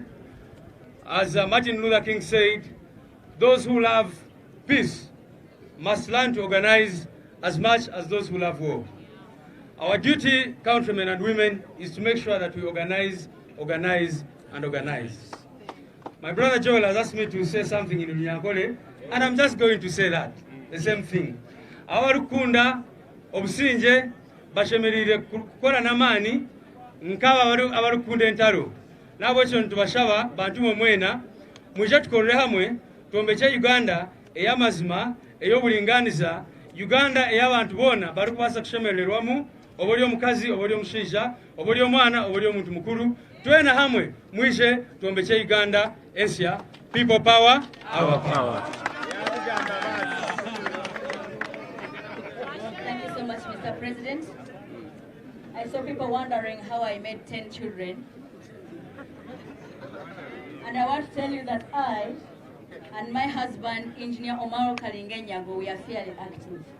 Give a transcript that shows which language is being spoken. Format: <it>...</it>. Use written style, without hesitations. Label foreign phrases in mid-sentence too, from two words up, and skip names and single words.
<en>As Martin Luther King said, those who love peace must learn to organize as much as those who love war. Our duty, countrymen and women, is to make sure that we organize, and organize. My brother Joel has asked me to say something in Runyankole, and I'm just going to say that, the same thing.</en> <nyn>Abarukunda obusinje bashemerire kukola namani nkawa abarukunda entalo nabo ekyo ntubashaba bantu mwena muje tukolere hamwe tuombeche Uganda eyamazima eyobulinganiza Uganda ey'abantu bona bari kubasa kushemererwamu oboli omukazi oboli omushaija oboli omwana oboli omuntu mukuru twena hamwe mwishe tuombeche Uganda Asia.</nyn> <en>People power, our power. Thank you so much, Mr. President. I saw people wondering how I made 10 children. And I want to tell you that I and my husband, Engineer Omaro Kalingenyago, we are fairly active.</en>